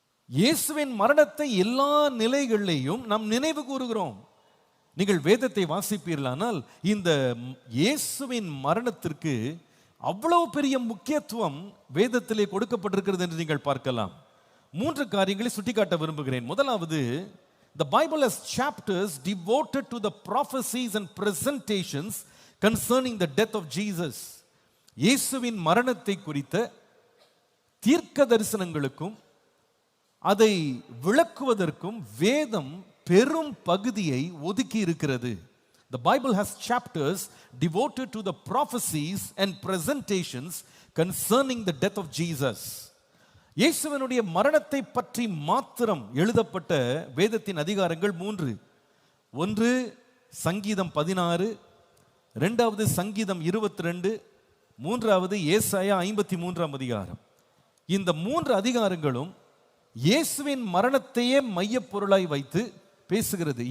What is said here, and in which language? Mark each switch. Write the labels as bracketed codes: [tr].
[ta] இயேசுவின் மரணத்தை எல்லா நிலைகளிலேயும் நாம் நினைவு கூறுகிறோம். நீங்கள் வேதத்தை வாசிப்பீர்களானால் இந்த இயேசுவின் மரணத்திற்கு அவ்வளவு பெரிய முக்கியத்துவம் வேதத்திலே கொடுக்கப்பட்டிருக்கிறது என்று நீங்கள் பார்க்கலாம். 3 காரியங்களை சுட்டிக்காட்ட விரும்புகிறேன். [en] முதலாவது, the Bible has chapters devoted to the prophecies and presentations concerning the death of Jesus. [ta] இயேசுவின் மரணத்தை குறித்த தீர்க்க தரிசனங்களுக்கும் அதை விளக்குவதற்கும் வேதம் பெரும் பகுதியை ஒதுக்கி இருக்கிறது. [en] The Bible has chapters devoted to the prophecies and presentations concerning the death of Jesus. [ta] இயேசுவினுடைய மரணத்தை பற்றி மாத்திரம் எழுதப்பட்ட வேதத்தின் அதிகாரங்கள் 3. 1 சங்கீதம் 16, 2வது சங்கீதம் 22, 3வது ஏசாயா 53ஆம் அதிகாரம். இந்த 3 அதிகாரங்களும் இயேசுவின் மரணத்தையே மையப் பொருளாய் வைத்து பேசுகிறது.